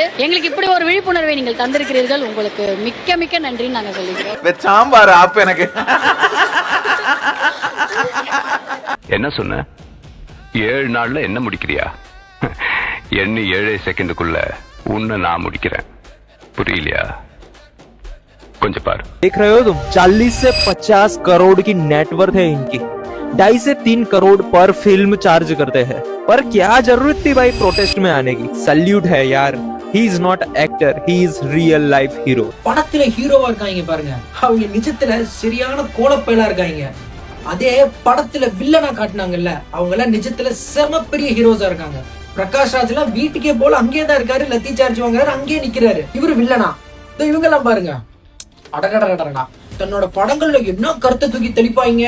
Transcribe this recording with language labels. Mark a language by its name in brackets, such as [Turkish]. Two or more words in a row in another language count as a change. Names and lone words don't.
[Tamil] எங்களுக்கு இப்படி ஒரு விழிப்புணர்வை நீங்கள் தந்திருக்கிறீர்கள். உங்களுக்கு மிக்க மிக்க நன்றி நாங்க சொல்லிக்கிறோம். சாம்பார் ஆப் எனக்கு என்ன சொன்ன? 7 நாள்ல என்ன முடிக்கிறியா? எண்ணி 7 செகண்டுக்குள்ள உன்னை நான் முடிக்கிறேன். புரியலையா? கொஞ்சம் பாரு. [Hindi] देख रहे हो तुम, 40 से 50 करोड़ की नेटवर्थ है इनकी. 2.5 से 3 करोड़ पर फिल्म चार्ज करते हैं. पर क्या जरूरत थी भाई प्रोटेस्ट में आने की? सल्यूट है यार. [English] He is not actor, he is real life hero. [Tamil] படத்துல ஹீரோவா இருக்காங்க பாருங்க, அவங்க நிஜத்துல சரியான கோலப்பயலா இருக்காங்க. அதே படத்துல வில்லனா காட்டினாங்கல்ல, அவங்க எல்லாம் நிஜத்துல செம பெரிய ஹீரோஸா இருக்காங்க. பிரகாஷ் ராஜ் எல்லாம் வீட்டுக்கே போல அங்கேயே தான் இருக்காரு, லத்தி சார்ஜ் வாங்குறாரு, அங்கேயே நிக்கிறாரு. இவரு வில்லனா. இவங்க எல்லாம் பாருங்க, அடடடடடா, தன்னோட படங்கள்ல என்ன கருத்தை தூக்கி தெளிப்பாங்க.